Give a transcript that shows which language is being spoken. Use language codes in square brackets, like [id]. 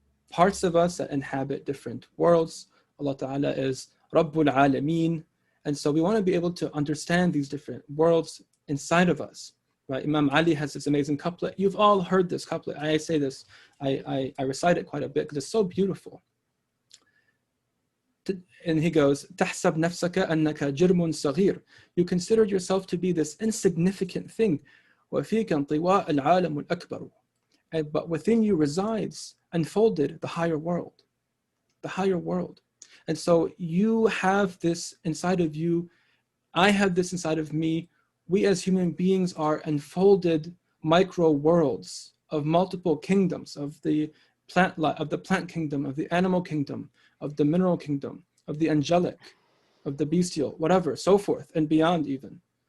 [en] parts of us that inhabit different worlds. Allah Ta'ala is Rabbul Alameen. And so we want to be able to understand these different worlds inside of us. Right? Imam Ali has this amazing couplet. You've all heard this couplet. I say this, I recite it quite a bit because it's so beautiful. And he goes, [ar] تحسب نفسك أنك جرم صغير. [en] You considered yourself to be this insignificant thing. [ar] وفيك انطواء العالم الأكبر. [en] But within you resides, unfolded, the higher world. The higher world. And so you have this inside of you. I have this inside of me. We as human beings are unfolded micro worlds of multiple kingdoms, of the plant kingdom, of the animal kingdom, of the mineral kingdom, of the angelic, of the bestial, whatever, so forth, and beyond even.